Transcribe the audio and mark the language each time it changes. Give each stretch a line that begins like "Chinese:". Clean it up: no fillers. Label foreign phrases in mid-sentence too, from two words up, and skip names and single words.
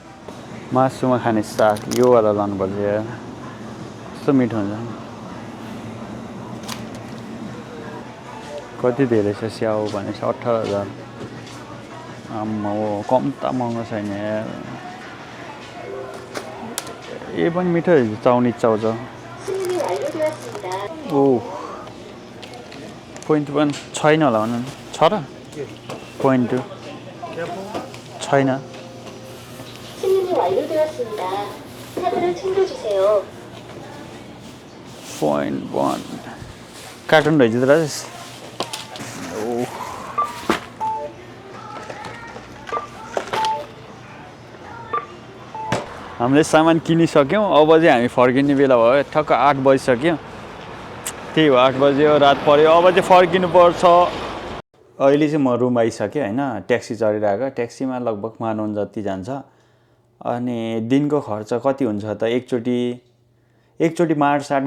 Nepali: मासुमा खाने साग यो वाला लानुपर्छ यार कस्तो मिठो हुन्छ कति धेरै छ स्याउ भनेपछि 18,000 आम्मा हो कम त महँगो छैन यार ए पनि मिठो चाउनी चाउ छ ओ पोइन्ट पनि छैन होला भन छ र पोइन्ट छैन
Korean: 승인이 완료되었습니다. 카드를 챙겨주세요.
Nepali: पोइन्ट 1 कार्टुन रहेछ त राजेश ओ हामीले सामान किनिसक्यौँ अब चाहिँ हामी फर्किने बेला भयो ठक्क 8 बजिसक्यो त्यही हो 8 बज्यो रात पर्यो अब चाहिँ फर्किनुपर्छ अहिले चाहिँ म रुम आइसकेँ होइन ट्याक्सी चढिरहेको ट्याक्सीमा लगभग मानौँ जति जान्छ अनि दिनको खर्च कति हुन्छ त एकचोटि मार्टसाट